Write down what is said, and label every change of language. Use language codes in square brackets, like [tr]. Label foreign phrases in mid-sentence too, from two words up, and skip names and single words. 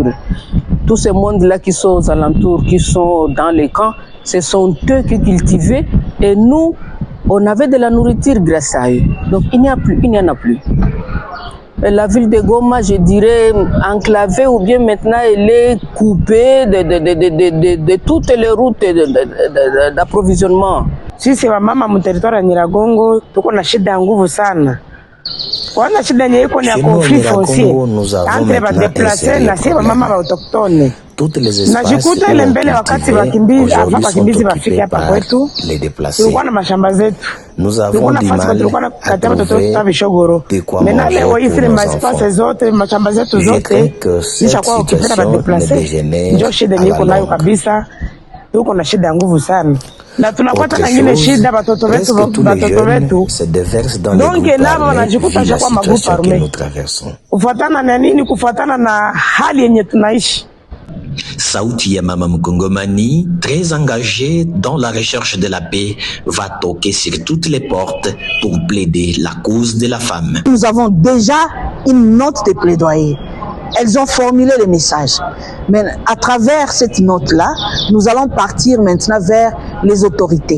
[fr] Tous ces mondes-là qui sont aux alentours, qui sont dans les camps, ce sont eux qui cultivaient et nous, on avait de la nourriture grâce à eux. Donc il n'y en a plus. Et la ville de Goma, je dirais, enclavée ou bien maintenant elle est coupée de toutes les routes d'approvisionnement. [sw] Sisi wamama mu territoire ya Nyiragongo tuko na shida ya nguvu sana. Kwanza shida yenye iko ni ya [fr] conflit foncier entre [sw] ba déplacés na sisi wamama wa autochtone. Najikuta ile mbele wakati wakimbizi wafike hapa kwetu, tulikuwa na mashamba zetu, tulikuwa na fasi, tulikuwa na katika watoto wetu vishogoro. Mena leo hizi maspasi zote, mashamba zetu zote nishakuwa ukipenda ba déplacés, ndio shida niko nayo kabisa. Tuko na shida ya nguvu sana. Na tunapata na nyingine shida watoto wetu. Donc nabo wanajikuta kwa magrupu arme. Kufuatana na nini? Kufuatana na hali yenye tunaishi. Sauti ya Mama Mkongomani, [fr] très engagée dans la recherche de la paix, va toquer sur toutes les portes pour plaider la cause de la femme. Nous avons déjà une note de plaidoyer. Elles ont formulé le message. Mais à travers cette note-là, nous allons partir maintenant vers les autorités.